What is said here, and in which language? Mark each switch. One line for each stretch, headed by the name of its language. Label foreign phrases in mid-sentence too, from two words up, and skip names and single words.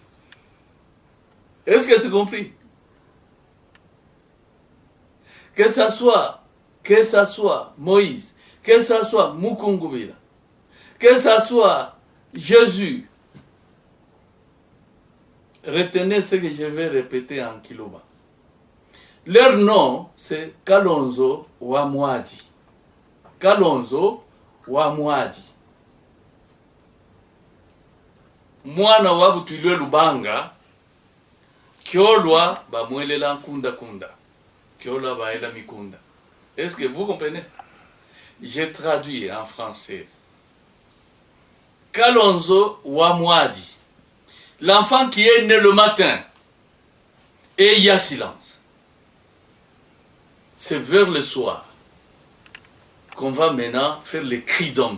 French: Donc, Est-ce que c'est compris? Que ça soit Moïse, que ça soit Mukungubila, que ça soit Jésus, retenez ce que je vais répéter en Kiloba. Leur nom, c'est Kalonzo Wamwadi. Kalonzo Wamwadi.
Luba-Katanga: Mwana wabutulwe Lubanga, Kyolwa bamwelela nkunda kunda. Kyolwa baela mikunda.
French: Est-ce que vous comprenez? J'ai traduit en français.
Luba-Katanga: Kalonzo Wamwadi.
French: L'enfant qui est né le matin. Et il y a silence. C'est vers le soir qu'on va maintenant faire les cris d'homme.